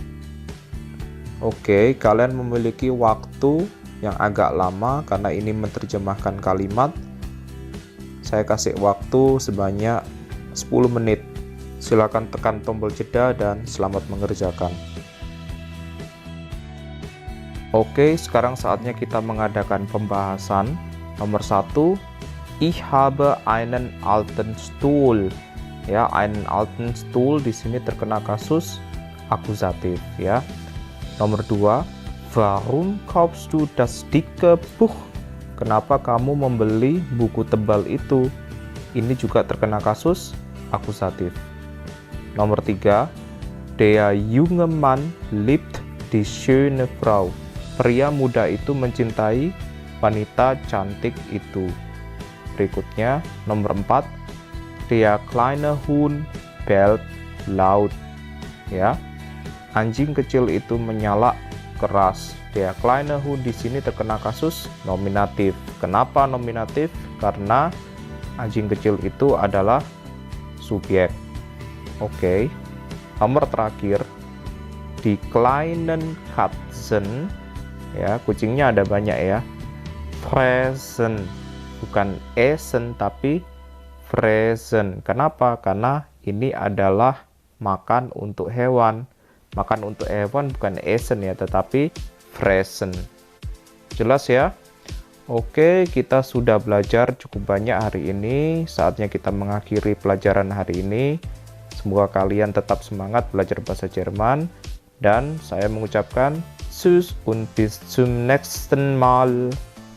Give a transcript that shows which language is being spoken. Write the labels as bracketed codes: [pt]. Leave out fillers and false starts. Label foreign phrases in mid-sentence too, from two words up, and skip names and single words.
[id] Oke, kalian memiliki waktu yang agak lama karena ini menerjemahkan kalimat. Saya kasih waktu sebanyak 10 menit. Silakan tekan tombol jeda dan selamat mengerjakan. Oke, sekarang saatnya kita mengadakan pembahasan. Nomor 1, [de] ich habe einen alten Stuhl. [id] Ya, [de] einen alten Stuhl [id] di sini terkena kasus akusatif ya. Nomor 2, [de] warum kaufst du das dicke Buch? [id] Kenapa kamu membeli buku tebal itu? Ini juga terkena kasus akusatif. Nomor 3, [de] der junge Mann liebt die schöne Frau. [id] Pria muda itu mencintai wanita cantik itu. Berikutnya, nomor 4, [de] der kleine Hund bellt laut. [id] Ya. Anjing kecil itu menyalak keras. [de] Der kleine Hund [id] di sini terkena kasus nominatif. Kenapa nominatif? Karena anjing kecil itu adalah subjek. Oke. Nomor terakhir, [de] die kleinen Katzen. [id] Ya, kucingnya ada banyak ya. Fressen, bukan essen tapi fressen. Kenapa? Karena ini adalah makan untuk hewan. Makan untuk hewan bukan essen ya, tetapi fressen. Jelas ya? Oke, kita sudah belajar cukup banyak hari ini. Saatnya kita mengakhiri pelajaran hari ini. Semoga kalian tetap semangat belajar bahasa Jerman. Dan saya mengucapkan [de] Tschüss und bis zum nächsten Mal.